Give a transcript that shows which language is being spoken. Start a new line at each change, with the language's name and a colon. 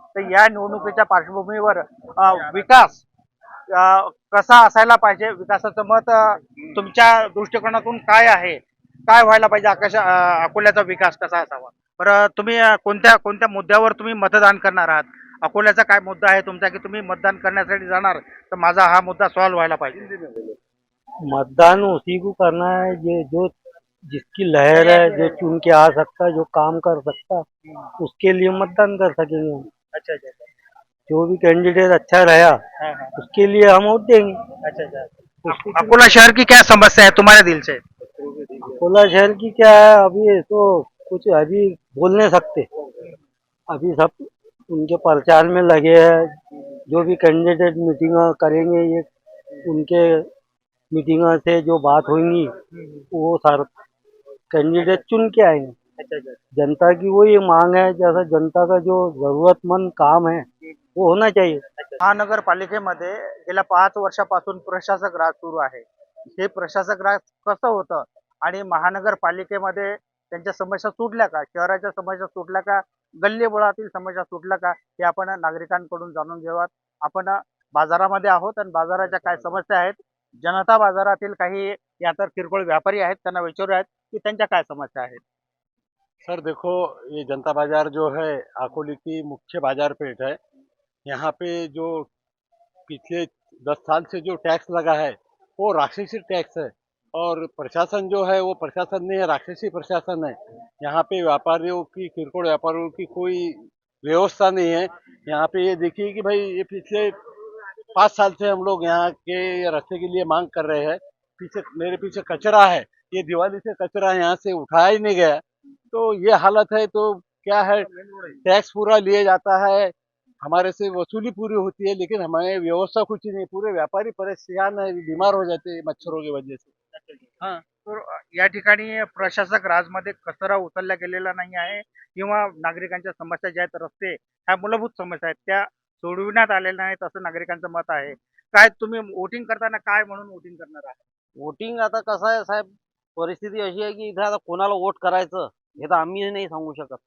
Marathi: तर या निवडणुकीच्या पार्श्वभूमीवर विकास कसा असायला पाहिजे, विकासाचं मत तुमच्या दृष्टिकोनातून काय आहे? काय व्हायला पाहिजे? अकोल्याचा विकास कसा असावा? बरं, तुम्ही कोणत्या मुद्द्यावर तुम्ही मतदान करणार आहात? अकोल्याचा काय मुद्दा आहे तुमचा की तुम्ही मतदान करण्यासाठी जाणार तर माझा हा मुद्दा सॉल्व्ह व्हायला पाहिजे?
Hindi: मतदान उसी को करना है जो जिसकी लहर है, जो चुन के आ सकता, जो काम कर सकता, उसके लिए मतदान कर सकेंगे हम। अच्छा अच्छा जो भी कैंडिडेट अच्छा रहा उसके लिए हम वोट देंगे। अच्छा। अकोला शहर की क्या समस्या है तुम्हारे दिल से? अकोला शहर की क्या है, अभी तो कुछ अभी बोल नहीं सकते। अभी सब उनके प्रचार में लगे हैं। जो भी कैंडिडेट मीटिंग करेंगे, ये उनके मीटिंग से जो बात होंगी वो सारे कैंडिडेट चुन के आएंगे। जनता की वही मांग है, जैसा जनता का जो जरूरतमंद काम है वो होना चाहिए।
Marathi: महानगरपालिकेमध्ये गेल्या 5 वर्षापासून प्रशासक राज सुरू आहे। हे प्रशासक राज कसं होतं आणि महानगरपालिकेमध्ये त्यांच्या समस्या सुटल्या का, शहराच्या समस्या सुटल्या का, गल्लीबोळातील समस्या सुटल्या का, हे आपण नागरिकांकडून जाणून घेऊयात। आपण बाजारामध्ये आहोत आणि बाजाराच्या काय समस्या आहेत, जनता बाजारातील काही यातर किरकोळ व्यापारी आहेत, त्यांना विचारूयात की त्यांच्या काय समस्या आहेत।
Hindi: सर देखो, ये जनता बाजार जो है अकोले की मुख्य बाजार पेठ है। यहाँ पे जो पिछले 10 साल से जो टैक्स लगा है वो राक्षसी टैक्स है, और प्रशासन जो है वो प्रशासन नहीं है, राक्षसी प्रशासन है। यहाँ पे व्यापारियों की, किरकोळ व्यापारियों की कोई व्यवस्था नहीं है। यहाँ पे ये देखिए कि भाई ये पिछले 5 साल से हम लोग यहाँ के रास्ते के लिए मांग कर रहे हैं। मेरे पीछे कचरा है, ये दिवाली से कचरा यहाँ से उठाया ही नहीं गया, तो ये हालत है। तो क्या है, टैक्स पूरा लिया जाता है, हमारे से वसूली पूरी होती है, लेकिन हमारे व्यवस्था कुछ ही नहीं। पूरे व्यापारी परेशान है, बीमार हो जाते हैं मच्छरों की वजह से।
Marathi: हाँ, तर या ठिकाणी प्रशासक राजमध्ये कचरा उचलला गेलेला नाही आहे किंवा नागरिकांच्या समस्या ज्या आहेत, रस्ते ह्या मूलभूत समस्या आहेत त्या सोडविण्यात आलेल्या नाहीत असं नागरिकांचं मत आहे। काय तुम्ही वोटिंग करताना काय म्हणून वोटिंग करणार आहात? वोटिंग आता कसं आहे साहेब, परिस्थिती अशी आहे की इथे आता कोणाला वोट करायचं हे तर आम्ही नाही सांगू शकत.